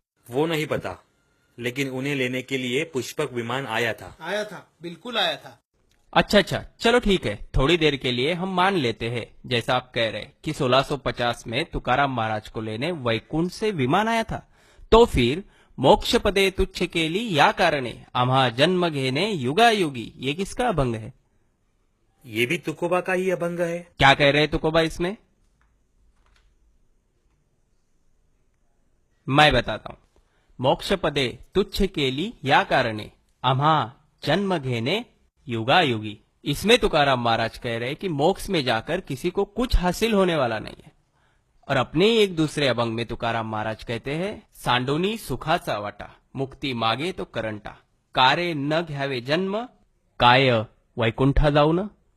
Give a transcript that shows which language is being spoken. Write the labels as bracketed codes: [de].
[hi] वो नहीं पता, लेकिन उन्हें लेने के लिए पुष्पक विमान आया था. आया था, बिल्कुल आया था. अच्छा अच्छा, चलो ठीक है, थोड़ी देर के लिए हम मान लेते हैं जैसा आप कह रहे हैं कि 1650 में तुकाराम महाराज को लेने वैकुंठ से विमान आया था. तो फिर [mr] मोक्ष पदे तुच्छ केली या कारणे आम्हा जन्म घेने युगायुगी, [hi] ये किसका अभंग है? ये भी तुकोबा का ही अभंग है. क्या कह रहे हैं तुकोबा इसमें? मैं बताता हूं. [mr] मोक्ष पदे तुच्छ केली या कारणे आम्हा जन्म घेने युगायुगी. [hi] इसमें तुकाराम महाराज कह रहे हैं कि मोक्ष में जाकर किसी को कुछ हासिल होने वाला नहीं है. और अपने ही एक दूसरे अभंग में तुकाराम महाराज कहते हैं, [mr] सांडोनी सुखाचा वाटा, मुक्ती मागे तो करंटा, कारे न घ्यावे जन्म, काय वैकुंठा जाऊन.